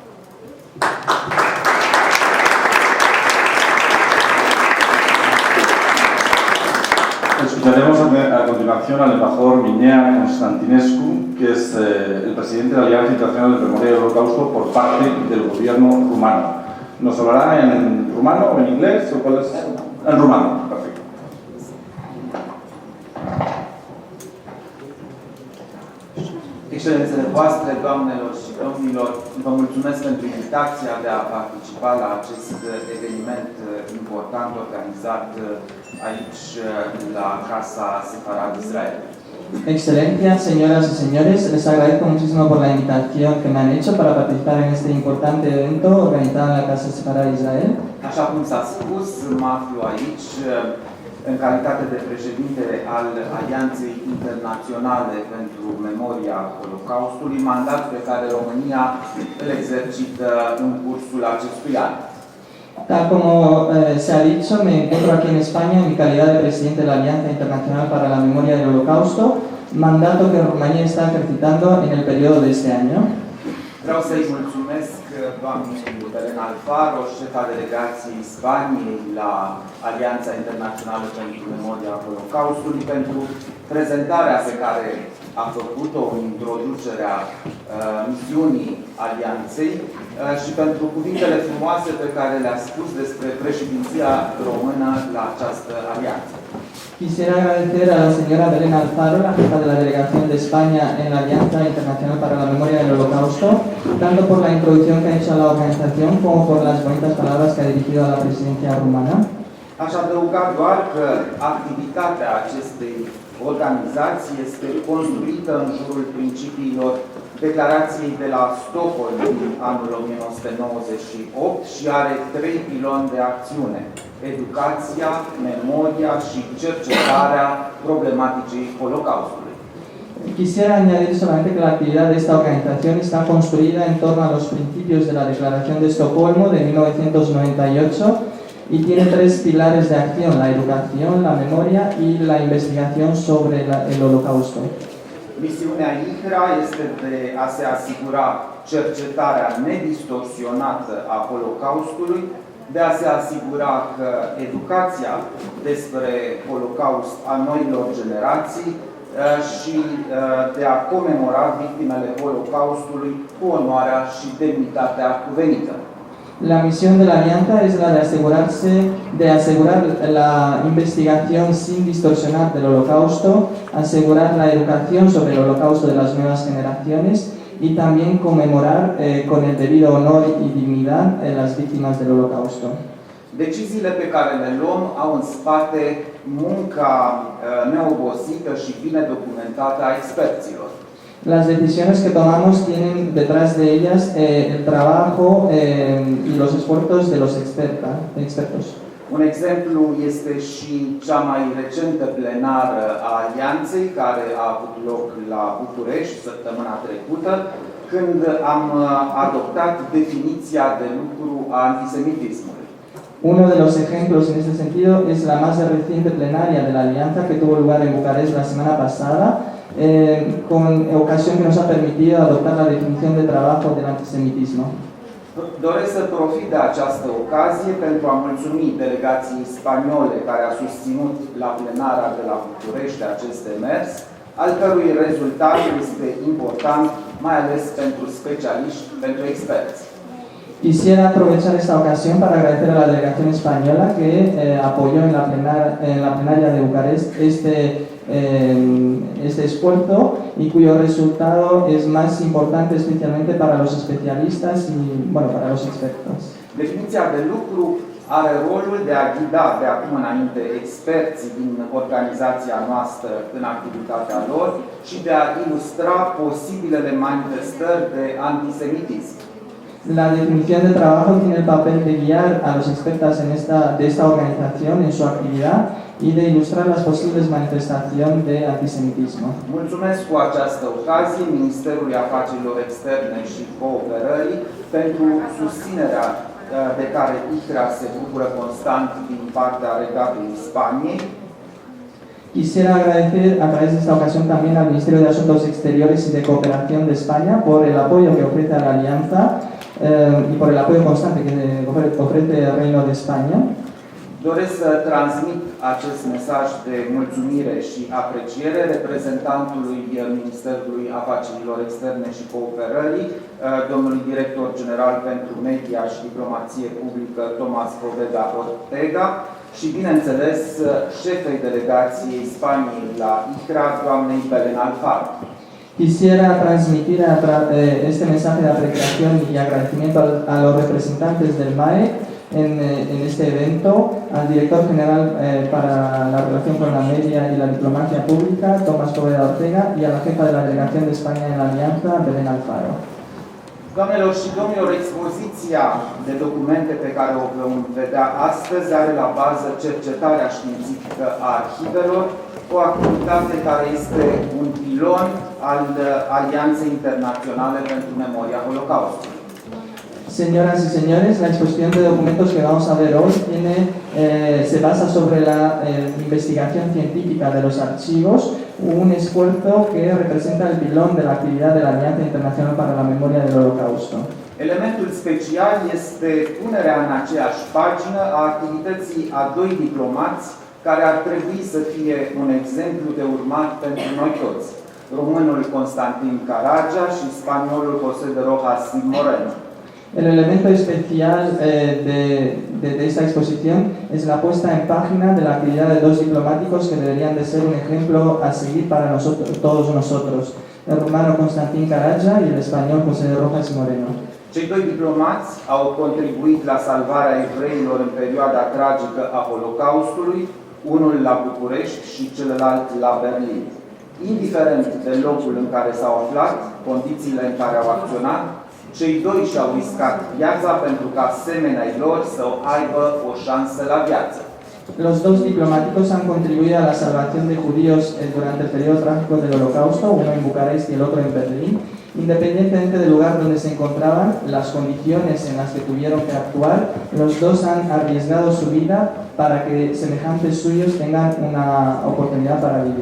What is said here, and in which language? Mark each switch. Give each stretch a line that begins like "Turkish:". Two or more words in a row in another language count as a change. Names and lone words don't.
Spanish: Escucharemos a continuación al embajador Minea Constantinescu, que es el presidente de la Alianza Internacional de Memoria del Holocausto por parte del gobierno rumano. ¿Nos hablará en rumano o en inglés? ¿O cuál es? En rumano, perfecto.
Romanian: Excelențele voastre, doamnelor și domnilor, vă mulțumesc pentru invitația de a participa la acest eveniment important organizat aici la Casa Sefarad Israel.
Spanish: Excelencia, señoras y señores, les agradezco muchísimo por la invitación que me han hecho para participar en este importante evento organizado en la Casa Sefarad Israel.
Romanian: Așa cum s-a spus, mă aflu aici în calitate de președinte al Alianței Internaționale pentru Memoria Holocaustului, mandat pe care România îl exercită în cursul acestui an.
Spanish: Tal como se ha dicho, me encuentro aquí en España en mi calidad de presidente de la Alianza Internacional para la Memoria del Holocausto, mandato que Rumanía está ejercitando en el periodo de este año.
Romanian: Vreau să-i mulțumesc doamnei Belen Alfaro, șefa delegației Spaniei la Alianța Internațională pentru Memoria Holocaustului, pentru prezentarea pe care a făcut-o în introducerea misiunii Alianței și pentru cuvintele frumoase pe care le-a spus despre președinția română la această alianță.
Spanish: Quisiera agradecer a la señora Belén Alfaro, la jefa de la delegación de España en la Alianza Internacional para la Memoria del Holocausto, tanto por la introducción que ha hecho a la organización como por las bonitas palabras que ha dirigido a la presidencia rumana.
Romanian: Aș adăuga doar că activitatea acestei organizații este construită în jurul principiilor Declarației de la Stockholm din anul 1998 și are 3 piloni de acțiune: educația, memoria și cercetarea problematicii Holocaustului.
Spanish: Quisiera añadir solamente que la actividad de esta organización está construida en torno a los principios de la Declaración de Estocolmo de 1998 y tiene 3 pilares de acción: la educación, la memoria y la investigación sobre el Holocausto.
Romanian: Misiunea IHRA este de a se asigura cercetarea nedistorsionată a Holocaustului, de a se asigura că educația despre Holocaust a noilor generații și de a comemora victimele Holocaustului cu onoarea și demnitatea cuvenită.
Spanish: La misión de la Alianza es la de asegurar la investigación sin distorsionar del Holocausto, asegurar la educación sobre el Holocausto de las nuevas generaciones y también conmemorar con el debido honor y dignidad las víctimas del Holocausto.
Romanian: Deciziile pe care le luăm au în spate munca neobosită și bine documentată a experților.
Spanish: Las decisiones que tomamos tienen detrás de ellas el trabajo y los esfuerzos de los expertos.
Romanian: Un exemplu este și cea mai recentă plenară a Alianței, care a avut loc la București săptămâna trecută, când am adoptat definiția de lucru a antisemitismului.
Spanish: Uno de los ejemplos en este sentido es la más reciente plenaria de la Alianza que tuvo lugar en Bucarest la semana pasada, con ocasión que nos ha permitido adoptar la definición de trabajo del antisemitismo.
Romanian: Doresc să profit de această ocazie pentru a mulțumi delegației spaniole care a susținut la plenara de la București acest demers, al cărui rezultat este important, mai ales pentru specialiști, pentru experți.
Spanish: Quisiera aprovechar esta ocasión para agradecer a la delegación española que apoyó en la plenaria de Bucarest este esfuerzo y cuyo resultado es más importante especialmente para los especialistas y, bueno, para los expertos.
Romanian: Definiția de lucru are rolul de a ghida de acum înainte experții din organizația noastră în activitatea lor și de a ilustra posibilele manifestări de antisemitism.
Spanish: La definición de trabajo tiene el papel de guiar a los expertos de esta organización en su actividad y de ilustrar las posibles manifestaciones de antisemitismo.
Romanian: Mulțumesc cu această ocazie Ministerului Afacerilor Externe și Cooperării pentru susținerea de care IHRA se bucură constant din partea Regatului Spaniei.
Spanish: Quisiera agradecer a través de esta ocasión también al Ministerio de Asuntos Exteriores y de Cooperación de España por el apoyo que ofrece a la Alianza y por el apoyo constante que ofrece el Reino de España.
Romanian: Doresc să transmit acest mesaj de mulțumire și apreciere reprezentantului Ministerului Afacerilor Externe și Cooperării, domnului director general pentru media și diplomație publică, Tomás Poveda Ortega, și, bineînțeles, șefei delegației Spaniei la IHRA, doamnei Belén Alfaro.
Spanish: Quisiera transmitir este mensaje de apreciación y agradecimiento a los representantes del MAE en este evento, al director general para la relación con la media y la diplomacia pública, Tomás Poveda Ortega, y a la jefa de la delegación de España en la Alianza, Belén Alfaro.
Romanian: Doamnelor și domnilor, expoziția de documente pe care o vom vedea astăzi are la bază cercetarea științifică a arhivelor, o activitate care este un pilon al Alianței Internaționale pentru Memoria Holocaustului.
Spanish: Señoras y señores, la exposición de documentos que vamos a ver hoy se basa sobre la investigación científica de los archivos, un esfuerzo que representa el pilón de la actividad de la Alianza Internacional para la Memoria del Holocausto.
Romanian: Elementul special este punerea în aceeași pagină a activității a doi diplomați care ar trebui să fie un exemplu de urmat pentru noi toți, românul Constantin Caragea și spaniolul José de Rojas Moreno.
Spanish: El elemento especial de esta exposición es la puesta en página de la actividad de dos diplomáticos que deberían de ser un ejemplo a seguir para todos nosotros, el rumano Constantin Caragea y el español José de Rojas Moreno.
Romanian: Cei doi diplomați au contribuit la salvarea evreilor în perioada tragică a Holocaustului, unul la București și celălalt la Berlin. Indiferent de locul în care s-au aflat, condițiile în care au acționat, cei doi și-au riscat viața pentru ca asemenea lor să aibă o șansă la viață.
Spanish: Los dos diplomáticos han contribuido a la salvación de judíos durante el periodo trágico del Holocausto, uno en Bucarest y el otro en Berlín, independientemente del lugar donde se encontraban, las condiciones en las que tuvieron que actuar, los dos han arriesgado su vida para que semejantes suyos tengan una oportunidad para vivir.